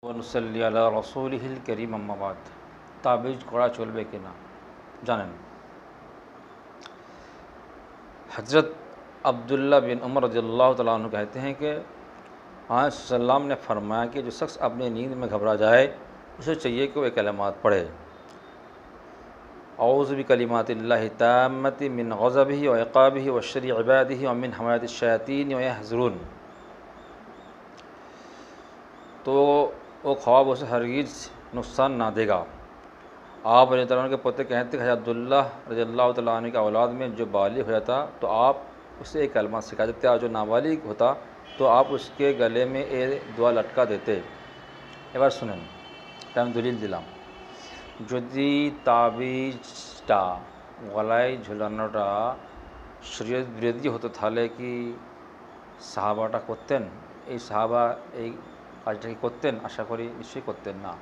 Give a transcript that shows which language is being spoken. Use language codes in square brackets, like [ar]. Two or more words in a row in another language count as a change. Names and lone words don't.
[ar] ونصلي على رسوله الكريم اما بعد [bn] তাবিজ করা চলবে কিনা জানেন। [ur] حضرت عبداللہ بن عمر رضی اللہ تعالیٰ عنہ کہتے ہیں کہ آج سلام نے فرمایا کہ جو شخص اپنی نیند میں گھبرا جائے اسے چاہیے کہ وہ یہ کلمات پڑھے: [ar] اعوذ بکلمات اللہ التامۃ من غضبہ وعقابہ وشر عبادہ ومن حمایۃ الشیاطین ویحضرون. [ur] تو وہ خواب اسے ہرگز نقصان نہ دے گا. آپ رضی اللہ عنہ کے پوتے کہتے ہیں کہ حضرت عبداللہ رضی اللہ تعالیٰ عنہ کی اولاد میں جو بالغ ہو جاتا تو آپ اسے ایک کلمہ سکھا دیتے، اور جو نابالغ ہوتا تو آپ اس کے گلے میں یہ دعا لٹکا دیتے. [bn] এবার শুনেন, এটা আমি দলিল দিলাম। যদি তাবিজটা গলায় ঝুলানোটা শরীয়ত বিরোধী হতো তাহলে কি সাহাবাটা করতেন? এই সাহাবা এই কাজটা কি করতেন? আশা করি নিশ্চয়ই করতেন না।